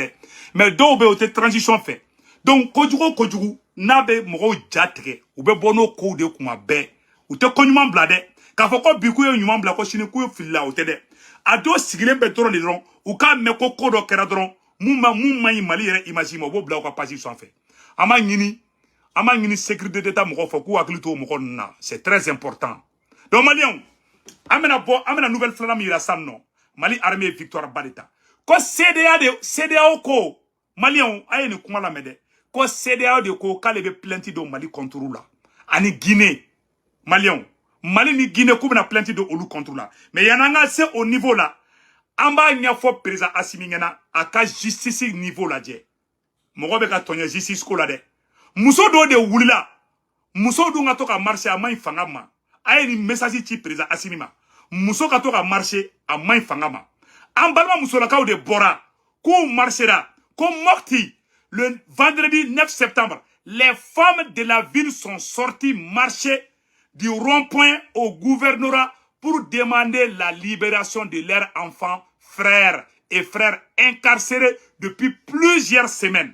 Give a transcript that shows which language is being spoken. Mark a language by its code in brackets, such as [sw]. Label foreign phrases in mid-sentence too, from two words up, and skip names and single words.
[bm] dɛ mais dɔw bɛ yen o tɛ transition fɛ donc kojugu o kojugu n'a bɛ mɔgɔw ja tigɛ u bɛ bɔ n'o kow de kuma bɛɛ u tɛ ko ɲuman bila dɛ k'a fɔ ko bi k'u ye ɲuman bila ko sini k'u ye filila o tɛ dɛ a dɔw sigilen bɛ dɔrɔn de dɔrɔn u k'a mɛn ko dɔ kɛra dɔrɔn mun man ɲi mali yɛrɛ image ma u b'o bila u ka page sanfɛ an b'a ɲini [fr] sécurité d'état [bm] mɔgɔw fɛ k'u hakili to o mɔgɔ ninnu na [fr] c'est très important [bm] donc maliyɛnw an bɛna nouvelle filanan min yira sisan nɔ mali armée ye victoire ba de ta ko CEDEAO ko maliyɛnw a ye nin kuma lamɛn dɛ ko CEDEAO de ko k'ale bɛ plainte don mali [fr] contre la [bm] ani Guinée maliyɛnw mali ni Guinée k'u bɛna plainte don olu contre la mais yan'an ka se [fr] au niveau [bm] la an b'a ɲɛfɔ président Assimi ɲɛna a ka justice niveau lajɛ mɔgɔ bɛ ka tɔɲɛ justice ko la dɛ muso dɔw de wulila muso dun ka to ka marcher a man ɲi fanga ma a ye nin message ci président Assimi ma muso ka to ka marcher a man ɲi fanga ma an balima musolakaw de bɔra k'u marchera ko Mopti [fr] le vendredi 9 septembre les femmes de la ville sont sorties marcher du rond-point au gouvernorat pour demander la libération de leurs enfants, frères et frères incarcérés depuis plusieurs semaines.